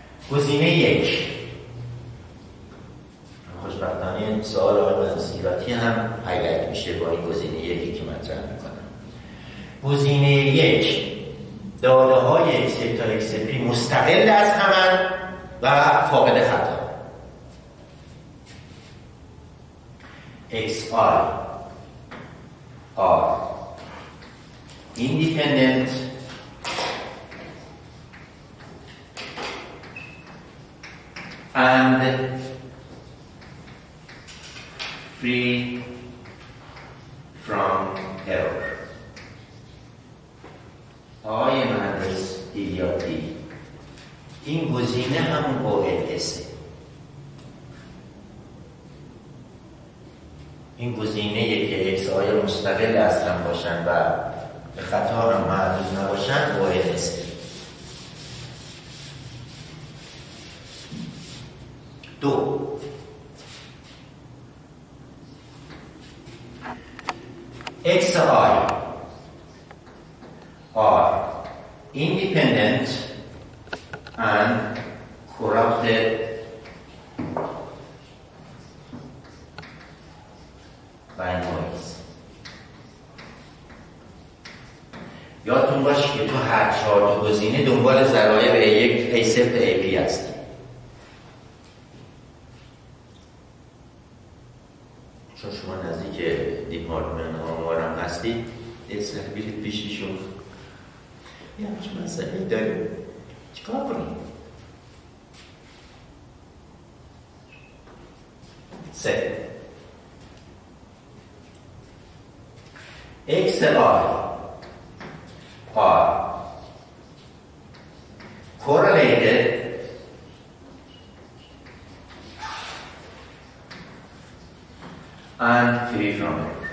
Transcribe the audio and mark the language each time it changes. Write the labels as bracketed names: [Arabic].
[Persian] گزینه 1 خوشبختانه سوال آقای مهندسی هم هایلایت میشه با این گزینه 1 که مطرح میکنم. گزینه 1 داده های x1 تا xp مستقل از همن و فاقد خطا. [English] xi are independent and free from error. [Persian] آقای مهندس ایلیاتی این گزینه همون OLS. این گزینه که اکس آیا مستقل از هم باشن و به خطا هم محدود نباشن OLS. [English] دو x i are independent and corrupted by noise. [Persian] یادتون باشه که تو هر 4 تا گزینه دنبال ضرایب A1 A0 تا AP هستی. چون شما نزدیک دیپارتمنت آمارم هستید اصلا برید پیشیشون یه همچه مسئله داریم چیکار کنیم؟ 3 [English] X I are correlated and free from it.